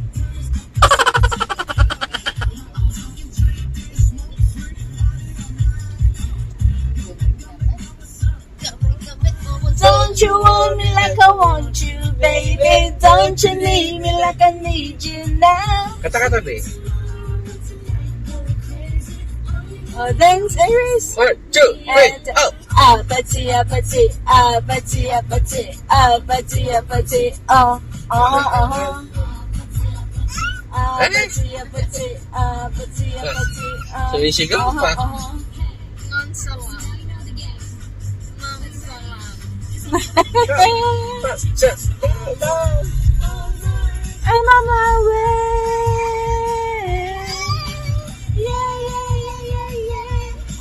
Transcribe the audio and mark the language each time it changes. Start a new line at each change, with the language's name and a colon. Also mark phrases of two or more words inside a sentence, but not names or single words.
English: Don't you want me like I want you, baby? Don't you need me like I need you now?
Indonesian: Kata-kata deh.
English: Oh, dance, Iris. 1, 2, 3, oh. Apache, Apache, Apache, Apache, Apache, Apache, Apache, Apache, Apache, Apache,
Filipino: Sumisigaw pa.
English: I'm on my way. Yeah, yeah, yeah, yeah, yeah.